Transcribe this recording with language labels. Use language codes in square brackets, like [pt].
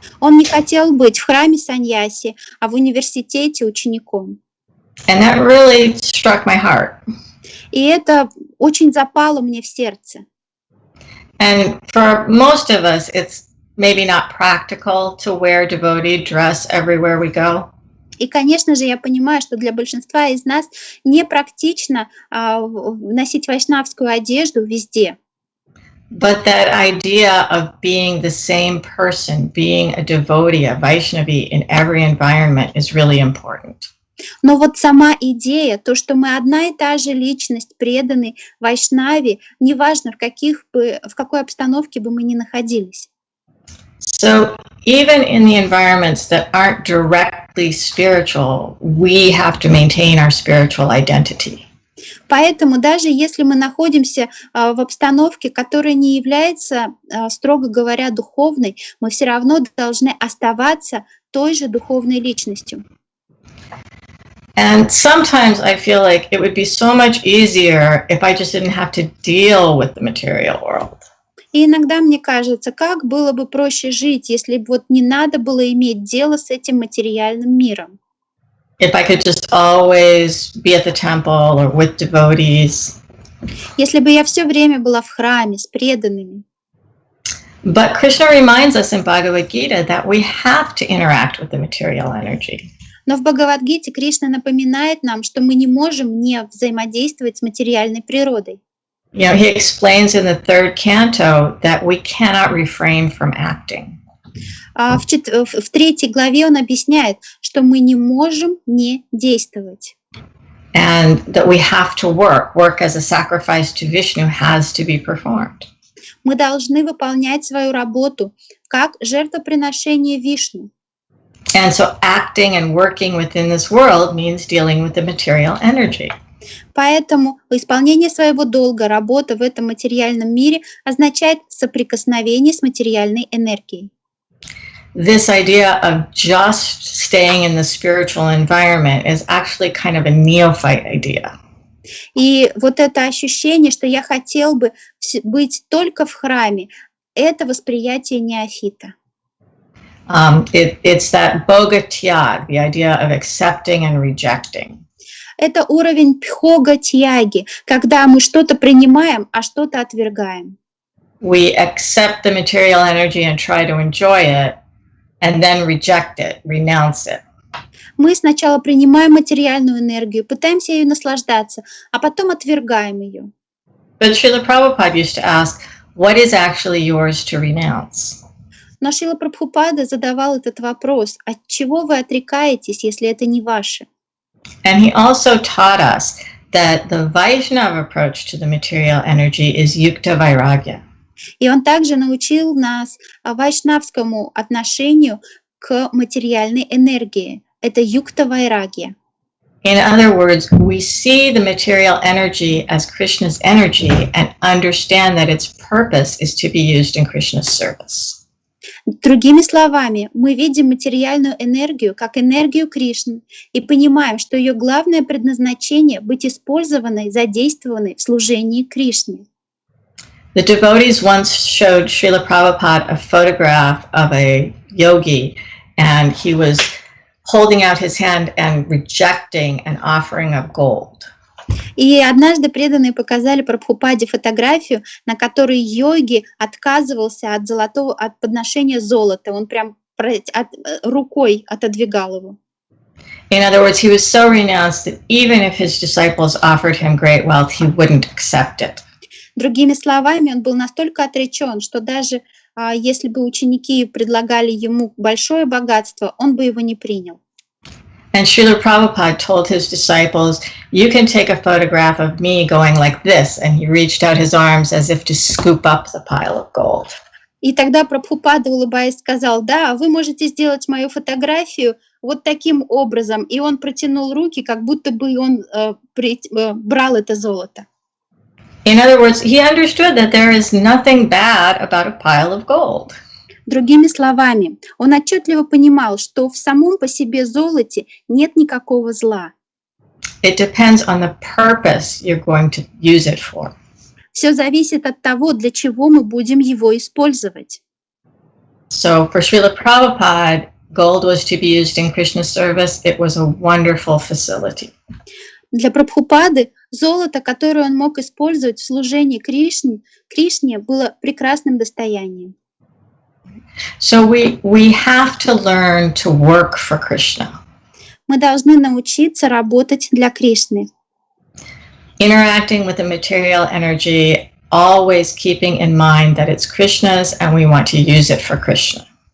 [ru] Он не хотел быть в храме саньяси, а в университете учеником. [en] And that really struck my heart. [ru] И это очень запало мне в сердце. [en] And for most of us, it's maybe not practical to wear devotee dress everywhere we go. [ru] И, конечно же, я понимаю, что для большинства из нас непрактично носить вайшнавскую одежду везде. [en] But that idea of being the same person, being a devotee, a Vaishnavi in every environment is really important. [ru] Но вот сама идея, то, что мы одна и та же личность, преданный вайшнави, неважно, в какой обстановке бы мы ни находились. [en] So even in the environments that aren't directly spiritual, we have to maintain our spiritual identity. [ru] Поэтому даже если мы находимся в обстановке, которая не является, строго говоря, духовной, мы все равно должны оставаться той же духовной личностью. [en] And sometimes I feel like it would be so much easier if I just didn't have to deal with the material world. [ru] И иногда мне кажется, как было бы проще жить, если бы вот не надо было иметь дело с этим материальным миром. [en] If I could just always be at the temple or with devotees. [ru] Если бы я все время была в храме с преданными. [en] But Krishna reminds us in Bhagavad Gita that we have to interact with the material energy. [ru] Но в Бхагавад-гите Кришна напоминает нам, что мы не можем не взаимодействовать с материальной природой. [en] You know, he explains in the third canto that we cannot refrain from acting. [ru] В третьей главе он объясняет, что мы не можем не действовать. [en] And that we have to work as a sacrifice to Vishnu has to be performed. [ru] Мы должны выполнять свою работу как жертвоприношение Вишну. [en] And so acting and working within this world means dealing with the material energy. [ru] Поэтому исполнение своего долга, работа в этом материальном мире означает соприкосновение с материальной энергией. [en] This idea of just staying in the spiritual environment is actually kind of a neophyte idea. [ru] И вот это ощущение, что я хотел бы быть только в храме, это восприятие неофита. [en] It's that boga tyag, the idea of accepting and rejecting. [ru] Это уровень бхога-тьяги, когда мы что-то принимаем, а что-то отвергаем. [en] We accept the material energy and try to enjoy it, and then reject it, renounce it. [ru] Мы сначала принимаем материальную энергию, пытаемся ею наслаждаться, а потом отвергаем ее. [en] But Srila Prabhupada used to ask, what is actually yours to renounce? [ru] Но Шрила Прабхупада задавал этот вопрос: от чего вы отрекаетесь, если это не ваше? [en] And he also taught us that the Vaishnava approach to the material energy is yukta vairagya. [ru] И он также научил нас вайшнавскому отношению к материальной энергии. Это юкта вайрагья. [en] In other words, we see the material energy as Krishna's energy and understand that its purpose is to be used in Krishna's service. [ru] Другими словами, мы видим материальную энергию как энергию Кришны и понимаем, что ее главное предназначение — быть использованной, задействованной в служении Кришне. [en] The devotees once showed Srila Prabhupada a photograph of a yogi, and he was holding out his hand and rejecting an offering of gold. [ru] И однажды преданные показали Прабхупаде фотографию, на которой йоги отказывался от подношения золота. Он прям рукой отодвигал его. [en] In other words, he was so renounced that even if his disciples offered him great wealth, he wouldn't accept it. [ru] Другими словами, он был настолько отречен, что даже если бы ученики предлагали ему большое богатство, он бы его не принял. [en] And Srila Prabhupada told his disciples, you can take a photograph of me going like this, and he reached out his arms as if to scoop up the pile of gold. [ru] И тогда Прабхупада, улыбаясь, сказал: да, вы можете сделать мою фотографию вот таким образом. И он протянул руки, как будто бы он брал это золото. [en] In other words, he understood that there is nothing bad about a pile of gold. [ru] Другими словами, он отчетливо понимал, что в самом по себе золоте нет никакого зла. [en] It depends on the purpose you're going to use it for. [ru] Все зависит от того, для чего мы будем его использовать. [en] So for Srila Prabhupada, gold was to be used in Krishna's service. It was a wonderful facility. [ru] Для Прабхупады золото, которое он мог использовать в служении Кришне, было прекрасным достоянием. [en] So we have to learn to work for Krishna. [ru] Мы должны научиться работать для Кришны. [en] Interacting with the material energy, always keeping in mind that it's Krishna's and we want to use it for Krishna.